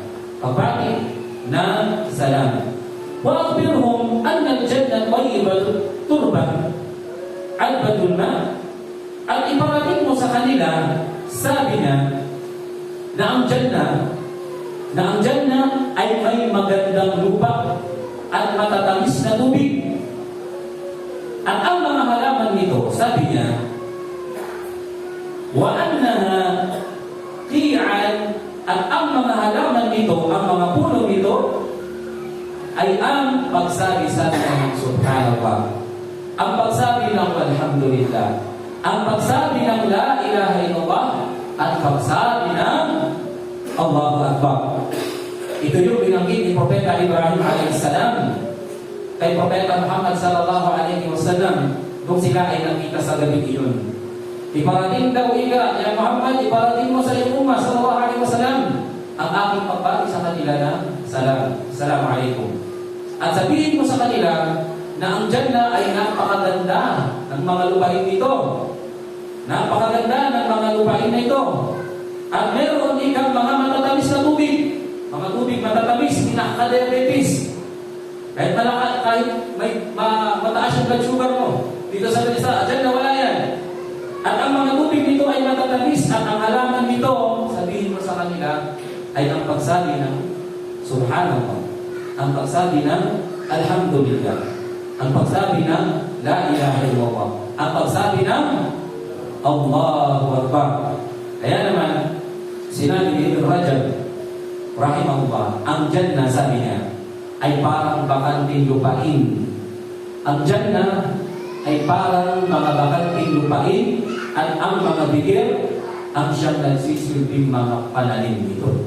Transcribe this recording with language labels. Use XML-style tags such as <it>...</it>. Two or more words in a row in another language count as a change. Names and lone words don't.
<tl>Pagbati ng salam.</tl> <ar>وأخبرهم أن الجنة طيبة التربة عذبة الماء.</ar> <tl>At iparating mo sa kanila, sabi niya, na ang Jannah ay may magandang lupa at matatamis na tubig. At ang mga halaman nito, sabi niya,</tl> <ar>وأنها قيعان,</ar> <tl>at ang mga halaman nito, ang mga puno nito, ay ang pagsabi sa ng subhanallah, ang pagsabi ng alhamdulillah, ang pagsabi ng</tl> <ar>لا إله إلا الله,</ar> <tl>at pagsabi ng</tl> <ar>الله أكبر.</ar> <tl>Ito yung binanggit ni Propeta Ibrahim a.s. kay Propeta Muhammad</tl> <ar>صلى الله عليه وسلم</ar> <tl>nung sila ay nakita sa gabi iyon. Iparating daw ika, ya Muhammad, iparating mo sa iyong umma</tl> <ar>صلى الله عليه وسلم</ar> <tl>ang aking pagbati sa kanila na salam.</tl> <ar>السلام عليكم.</ar> <tl>At sabihin mo sa kanila na ang Jannah ay napakaganda ng mga lupain nito. Napakaganda ng mga lupain na ito. At meron ikang mga matatamis na tubig. Mga tubig matatamis, pinaka-diabetes. Kahit mataas yung</tl> <en>blood sugar</en> <tl>mo, dito sa Jannah wala yan. At ang mga tubig nito ay matatamis. At ang halaman nito, sabihin mo sa kanila, ay ang pagsabi ng subhanallah, ang pagsabi ng alhamdulillah, ang pagsabi ng</tl> <ar>لا إله إلا الله,</ar> <tl>ang pagsabi ng</tl> <ar>الله أكبر.</ar> <tl>Kaya naman, sinabi ni Ibn Rajab rahimahullah, ang Jannah, sabi niya, ay parang bakanting lupain. Ang Jannah ay parang mga bakanting lupain, at ang mga bigir ang siyang nagsisilbing mga pananim nito.</tl>